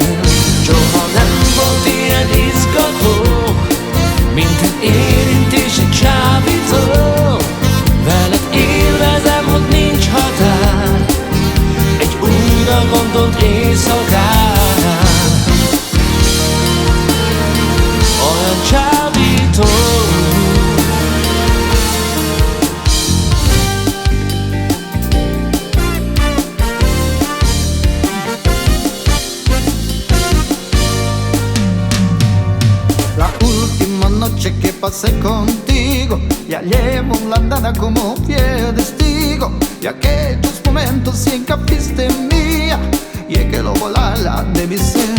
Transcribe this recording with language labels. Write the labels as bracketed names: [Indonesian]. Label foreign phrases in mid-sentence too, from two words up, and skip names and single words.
[Hungarian] Soha nem volt ilyen izgató, minden érintésed csábító. Veled élvezem, hogy nincs határ, egy újra gondolt éjszakán. Olyan csábító. [Spanish] La última noche que pasé contigo, ya llevo la andada como fiel testigo de aquellos momentos en que fuiste mía y que lo volala de mi ser.